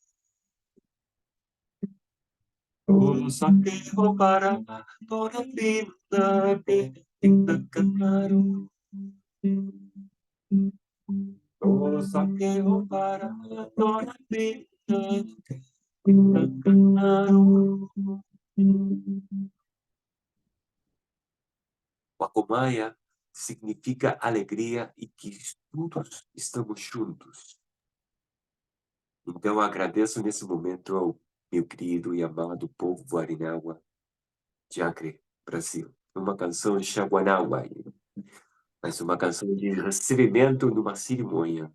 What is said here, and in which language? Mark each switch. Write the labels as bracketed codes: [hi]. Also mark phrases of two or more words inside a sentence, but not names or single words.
[ywn] O saqueo para dona pinda, pinda, canayo. O saqueo para dona pinda, pinda, canayo. [pt] Wakomaya significa alegria e que todos estamos juntos. Então, agradeço nesse momento ao meu querido e amado povo Warinawa de Acre, Brasil. Uma canção de Xaguanawa, mas uma canção de recebimento numa cerimônia.